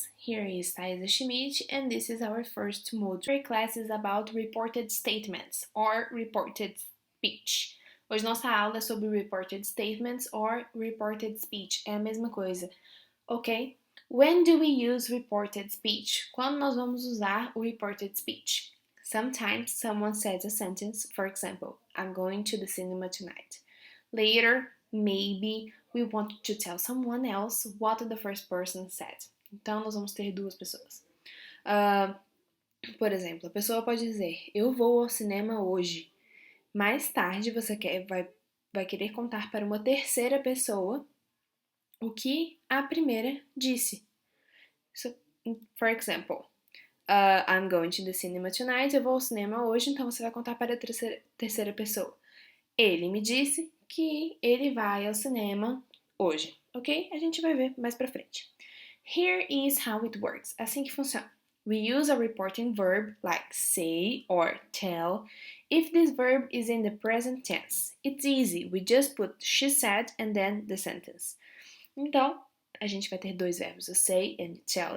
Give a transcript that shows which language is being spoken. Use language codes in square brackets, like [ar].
[en] Here is Thaisa Schmidt, and this is our first module. Our class is about reported statements or reported speech. [pt] Hoje nossa aula é sobre [en] reported statements or reported speech. [pt] É a mesma coisa, ok? [en] When do we use reported speech? [pt] Quando nós vamos usar o reported speech? [en] Sometimes someone says a sentence, for example, I'm going to the cinema tonight. Later, maybe we want to tell someone else what the first person said. [pt] Então, nós vamos ter duas pessoas. Por exemplo, a pessoa pode dizer, eu vou ao cinema hoje. Mais tarde, você vai querer contar para uma terceira pessoa o que a primeira disse. [en] So, for example, I'm going to the cinema tonight. [pt] Eu vou ao cinema hoje, então você vai contar para a terceira pessoa. Ele me disse que ele vai ao cinema hoje, ok? A gente vai ver mais pra frente. [en] Here is how it works. [pt] Assim que funciona. [en] We use a reporting verb like say or tell if this verb is in the present tense. It's easy. We just put she said and then the sentence. [pt] Então, a gente vai ter dois verbos, o say and tell.